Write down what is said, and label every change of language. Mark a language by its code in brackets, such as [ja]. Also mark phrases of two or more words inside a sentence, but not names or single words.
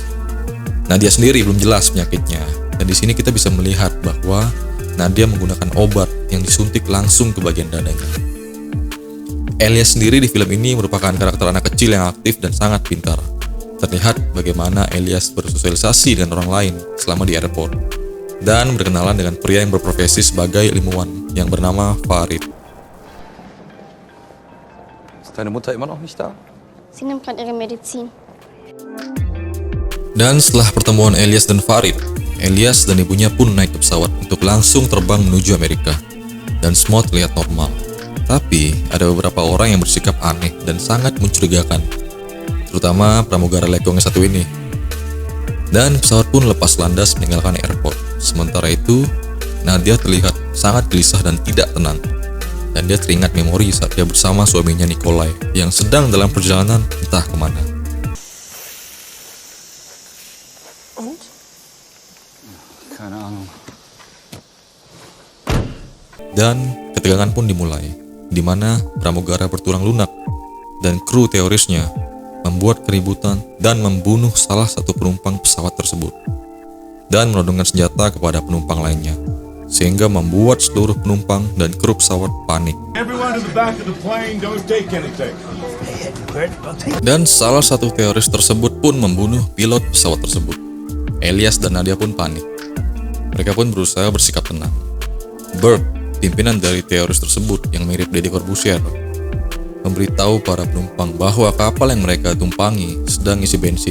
[id] Nadia sendiri belum jelas penyakitnya, dan di sini kita bisa melihat bahwa Nadia menggunakan obat yang disuntik langsung ke bagian dadanya. Elias sendiri di film ini merupakan karakter anak kecil yang aktif dan sangat pintar. Terlihat bagaimana Elias bersosialisasi dengan orang lain selama di airport, dan berkenalan dengan pria yang berprofesi sebagai ilmuwan yang bernama Farid. [de] Ist deine Mutter immer noch nicht da? Sie nimmt gerade ihre Medizin. [id] Dan setelah pertemuan Elias dan Farid, Elias dan ibunya pun naik ke pesawat untuk langsung terbang menuju Amerika. Dan semua terlihat normal. Tapi ada beberapa orang yang bersikap aneh dan sangat mencurigakan, terutama pramugara lekong yang satu ini. Dan pesawat pun lepas landas meninggalkan airport. Sementara itu, Nadia terlihat sangat gelisah dan tidak tenang. Dan dia teringat memori saat dia bersama suaminya Nikolai yang sedang dalam perjalanan entah kemana. [de] Und? Keine Ahnung. [id] Dan ketegangan pun dimulai, di mana pramugara bertulang lunak dan kru terorisnya membuat keributan dan membunuh salah satu penumpang pesawat tersebut dan menodongkan senjata kepada penumpang lainnya, sehingga membuat seluruh penumpang dan kru pesawat panik. [en] Everyone to the back of the plane, don't take anything. [id] Dan salah satu teroris tersebut pun membunuh pilot pesawat tersebut. Elias dan Nadia pun panik. Mereka pun berusaha bersikap tenang. Burke, pimpinan dari teroris tersebut yang mirip Deddy Corbuzier, memberitahu para penumpang bahwa kapal yang mereka tumpangi sedang isi bensin.